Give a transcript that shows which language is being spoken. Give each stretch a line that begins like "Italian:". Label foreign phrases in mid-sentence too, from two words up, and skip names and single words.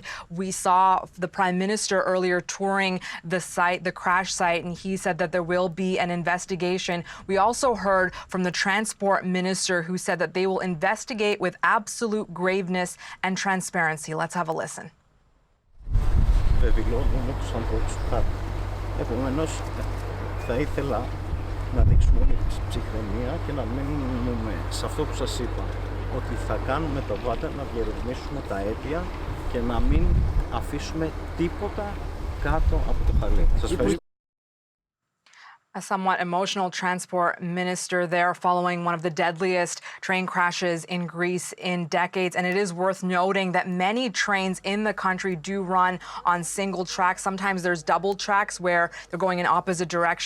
English: We saw the Prime Minister earlier touring the site, the crash site, and he said that there will be an investigation. We also heard from the Transport Minister, who said that they will investigate with absolute graveness and transparency. Let's have a listen.
Greek: Επομένως, θα ήθελα να δείξουμε όλη τη ψυχραιμία και να μείνουμε σε αυτό που σας είπα, ότι θα κάνουμε το πάντα να διερευνήσουμε τα αίτια και να μην αφήσουμε τίποτα κάτω από το χαλί. Σας ευχαριστώ.
English: A somewhat emotional transport minister there following one of the deadliest train crashes in Greece in decades. And it is worth noting that many trains in the country do run on single tracks. Sometimes there's double tracks where they're going in opposite directions.